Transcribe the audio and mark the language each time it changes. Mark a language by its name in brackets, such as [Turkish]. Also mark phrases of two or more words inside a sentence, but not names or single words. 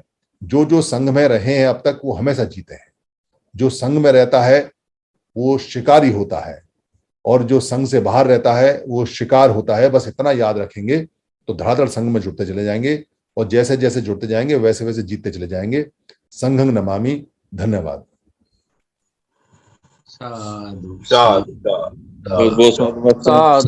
[Hindi] जो जो संघ में रहे हैं अब तक वो हमेशा जीते हैं। जो संघ में रहता है वो शिकारी होता है, और जो संघ से बाहर रहता है वो शिकार होता है। बस इतना याद रखेंगे तो धड़ाधड़ संघ में जुड़ते चले जाएंगे, और जैसे जैसे जुड़ते जाएंगे वैसे वैसे जीतते चले जाएंगे। [Pali] संघं नमामि। धन्यवाद। साधु साधु साधु साधु साधु